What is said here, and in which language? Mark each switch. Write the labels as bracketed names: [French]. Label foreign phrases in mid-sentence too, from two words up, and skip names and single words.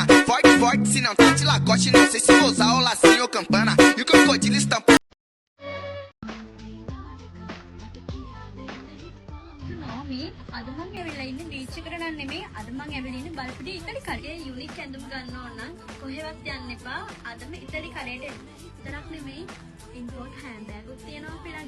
[Portuguese] Forte, forte, se não tá de lacoste, não sei se vou usar o lacinho ou campana. E o crocodilo estampado. [Sinhala] මේ අද මම ඇවිල්ලා ඉන්නේ බීච් එකට නම් නෙමෙයි අද මම ඇවිල්ලා ඉන්නේ බල්පිටිය ඉතලි කඩේ යුනික් ඇඳුම් ගන්න ඕන නම් කොහෙවත් යන්න එපා අදම ඉතලි කඩේට එන්න. විතරක් නෙමෙයි [English] import hand bag [Sinhala] උත් තියෙනවා අපි ළඟ.